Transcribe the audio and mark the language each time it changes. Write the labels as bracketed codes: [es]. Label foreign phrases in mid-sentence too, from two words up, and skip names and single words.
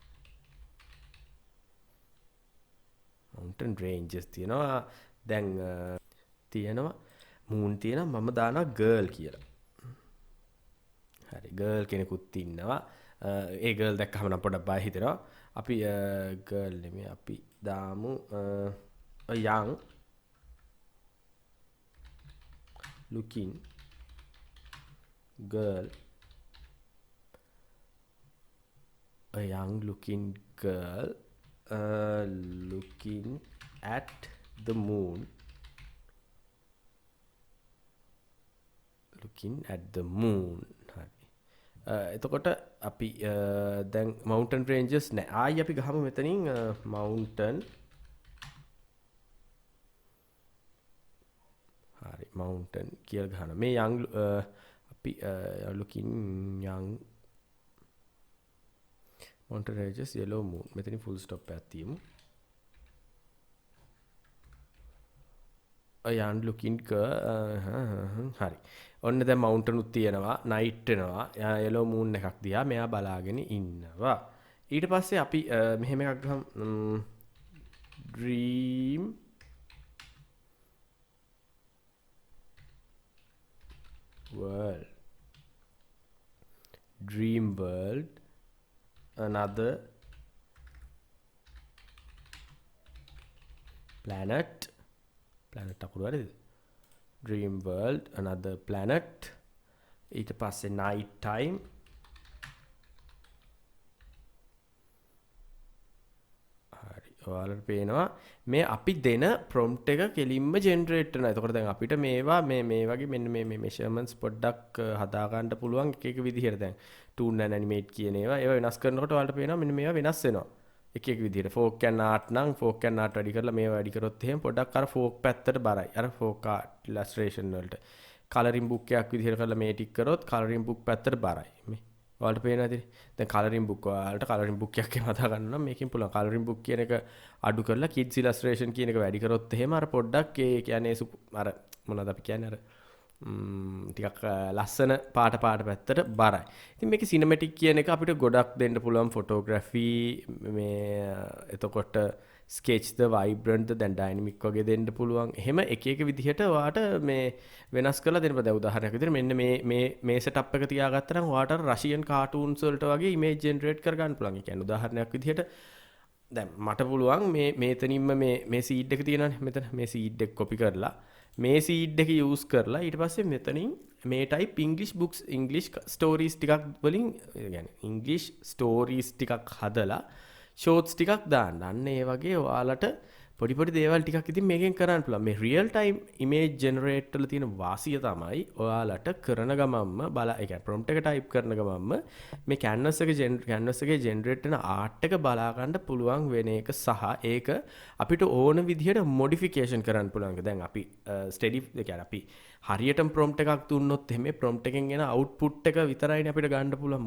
[en] mountain rangers [si] තියෙනවා. දැන් තියෙනවා මූන් තියෙනවා මම දානවා ගර්ල් කියලා. හරි ගර්ල් කෙනෙකුත් ඉන්නවා. ඒ ගර්ල් දැක්කම නම් පොඩක් බය හිතෙනවා. අපි ගර්ල් නෙමෙයි අපි දාමු [en] young looking girl, a young looking girl looking at the moon. Looking at the moon. [si] හරි. එතකොට අපි දැන් [en] mountain ranges [si] නෑ. ආයි අපි ගහමු මෙතනින් mountain. හරි mountain කියලා ගහනවා. මේ young අපි [en] looking young mountain ranges yellow moon [si] මෙතනින් [en] full stop [si] එකක් තියමු. [en] a young looking හරි. [si] ඔන්න දැන් mountain උත් තියෙනවා night වෙනවා [en] yellow moon [si] එකක් දිහා මෙයා බලාගෙන ඉන්නවා. ඊට පස්සේ අපි මෙහෙම එකක් ගහමු [en] dream world. Dream world, another planet [si] අකුරු හරිද? [en] Dream world, another planet. [si] ඊට පස්සේ [en] night time. [si] හරි ඔයාලට පේනවා මේ අපි දෙන prompt එක කෙලින්ම generate වෙනවා. එතකොට දැන් අපිට මේවා මේ වගේ මෙන්න මේ measurements පොඩ්ඩක් හදා ගන්න පුළුවන් එක එක විදිහට. දැන් [en] toon and animate [si] කියන ඒවා වෙනස් කරනකොට ඔයාලට පේනවා මෙන්න මේවා වෙනස් වෙනවා. එක එක විදිහට [en] folk and art [si] නම් [en] folk and art [si] වැඩි කරලා මේවා වැඩි කරොත් එහෙම පොඩ්ඩක් අර folk පැත්තට බරයි. අර [en] folk art illustration [si] වලට [en] colouring book [si] එකක් විදිහට කරලා මේ ටික කරොත් [en] colouring book [si] පැත්තට බරයි. මේ ඔයාලට පේනවද? දැන් [en] colouring book [si] වලට [en] colouring book [si] එකක් එහෙම හදා ගන්න නම් මේකෙන් පුළුවන්. [en] colouring book [si] කියන එක අඩු කරලා [en] kids illustration [si] කියන එක වැඩි කරොත් එහෙම අර පොඩ්ඩක් ඒ කියන්නේ අර මොනවද අපි කියන්නේ අර ටිකක් ලස්සන පාට පැත්තට බරයි. ඉතින් මේකේ සිනමැටික් කියන එක අපිට ගොඩක් දෙන්න පුළුවන් ෆොටෝග්‍රැෆි මේ එතකොට [en] sketch the vibrant [si] දැන් dynamic වගේ දෙන්න පුළුවන්. එහෙම එක එක විදිහට ඔයාට මේ වෙනස් කරලා දෙන්න බෑ. උදාහරණයක් විදිහට මෙන්න මේ setup එක තියාගත්තා නම් ඔයාට [en] Russian cartoons [si] වලට වගේ [en] image generate [si] කර ගන්න පුළුවන්. ඒ කියන්නේ උදාහරණයක් විදිහට දැන් මට පුළුවන් මේතනින්ම මේ seed එක තියෙනවානේ මෙතන මේ seed එක copy කරලා මේ seed එක use කරලා ඊට පස්සේ මෙතනින් මේ [en] type English books English stories [si] ටිකක් වලින් يعني [en] English stories [si] ටිකක් හදලා shorts ටිකක් දාන්න. අන්න ඒ වගේ ඔයාලට පොඩි දේවල් ටිකක් ඉතින් මේකෙන් කරන්න පුළුවන්. මේ [en] real time image generator [si] වල තියෙන වාසිය තමයි ඔයාලට කරන ගමන්ම ඒ කියන්නේ prompt එක type කරන ගමන්ම මේ canvas එකේ generate වෙන art එක බලා ගන්න පුළුවන් වෙන එක සහ ඒක අපිට ඕන විදිහට modification කරන්න පුළුවන්. දැන් අපි steady ඒ කියන්නේ අපි හරියටම prompt එකක් දුන්නොත් එහෙම prompt එකෙන් එන output එක විතරයිනේ අපිට ගන්න පුළුවන්.